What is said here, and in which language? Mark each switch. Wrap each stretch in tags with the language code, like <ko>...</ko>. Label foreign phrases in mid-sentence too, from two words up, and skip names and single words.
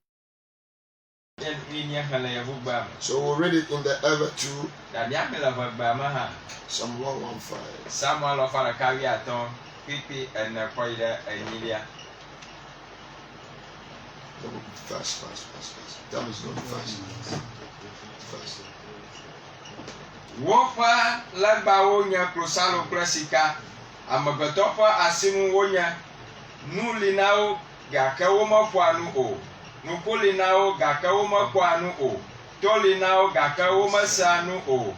<en>So we'll read it in the ever too. Psalm 115. Fast. Time is going fast.</en> <ee>Woƒe legbawo nye klosalo kple sika, amegbetɔ ƒe asinu wonye. Nu li na wo gake womeƒoa nu o. Nuku li na wo gake womekpɔa nu o. To li na wo gake womesea nu o.</ee>